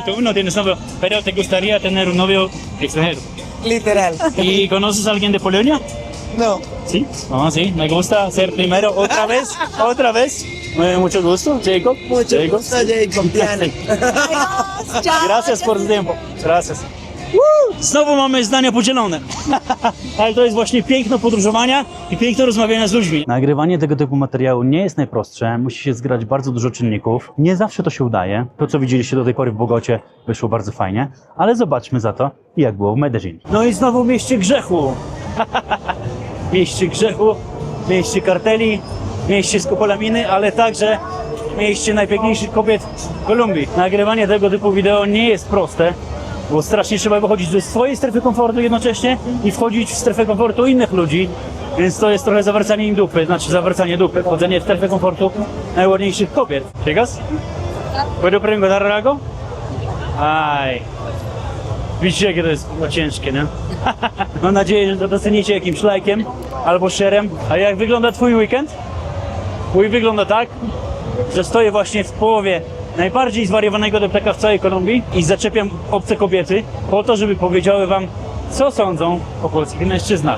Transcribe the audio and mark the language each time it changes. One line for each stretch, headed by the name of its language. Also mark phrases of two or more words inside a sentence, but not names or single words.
Spanish: y tú no tienes novio, pero te gustaría tener un novio extranjero. Literal. ¿Y conoces a alguien de Polonia? No. Sí. Ah, sí, me gusta ser primero. Otra vez, otra vez. Mucho gusto, Jacob. Mucho Jacob. gusto, Jacob. Diana. Adiós, chao. Gracias por tu tiempo. Gracias.
Polish: Znowu mamy zdania podzielone. Ale to jest właśnie piękno podróżowania i piękno rozmawiania z ludźmi. Nagrywanie tego typu materiału nie jest najprostsze. Musi się zgrać bardzo dużo czynników. Nie zawsze to się udaje. To, co widzieliście do tej pory w Bogocie, wyszło bardzo fajnie. Ale zobaczmy za to, jak było w Medellin. No i znowu mieście grzechu. Mieście grzechu, mieście karteli, mieście skopolaminy, ale także mieście najpiękniejszych kobiet w Kolumbii. Nagrywanie tego typu wideo nie jest proste, bo strasznie trzeba wychodzić ze swojej strefy komfortu jednocześnie i wchodzić w strefę komfortu innych ludzi, więc to jest trochę zawracanie im dupy, znaczy zawracanie dupy, wchodzenie w strefę komfortu najładniejszych kobiet.
Spanish: ¿Chicas? ¿Puedo preguntar algo? Aj.
Polish: Widzicie, jakie to jest ciężkie, nie? Mam nadzieję, że to docenicie jakimś lajkiem albo share'em. A jak wygląda twój weekend? Mój wygląda tak, że stoję właśnie w połowie najbardziej zwariowanego deptaka w całej Kolumbii i zaczepiam obce kobiety po to, żeby powiedziały wam, co sądzą o polskich mężczyznach.